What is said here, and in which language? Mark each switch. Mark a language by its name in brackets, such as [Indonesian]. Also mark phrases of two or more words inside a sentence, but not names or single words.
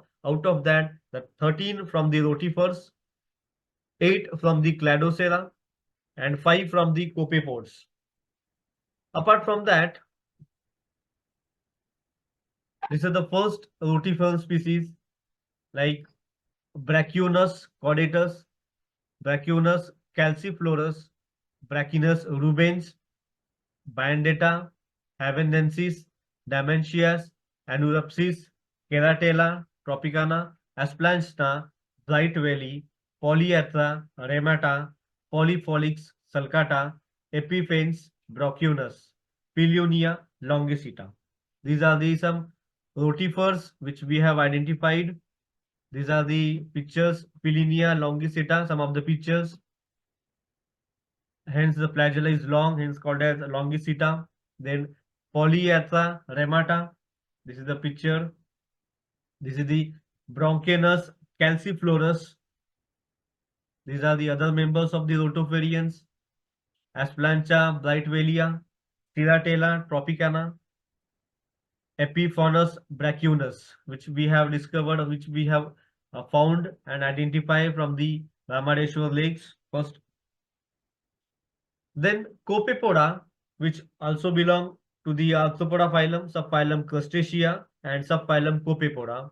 [English] Out of that, the 13 from the rotifers, 8 from the Cladocera, and 5 from the copepods. Apart from that, this is the first rotifer species like Brachionus caudatus, Brachionus calciflorus, Brachinus rubens, Bandetta, Havenensis, Dimensias, Anurapsis, Keratella, Tropicana, Asplantna, Bright Valley, Polyethra, Remata, Polyfolix sulcata, Epiphanes, Brachionus, Pilunia longicita. These are the some rotifers which we have identified. These are the pictures, Pilunia longicita, some of the pictures. Hence the flagella is long, hence called as longicita. Then Polyethra remata. This is the picture. This is the Bronchianus calciflorus. These are the other members of the rotiferians. Asplancha brightvalia, Tiratella tropicana, Epiphonus brachionus, which we have discovered, which we have found and identified from the Ramadeshwar lakes. First, then Copepoda, which also belong to the Arthropoda phylum, subphylum Crustacea, and subphylum Copepoda.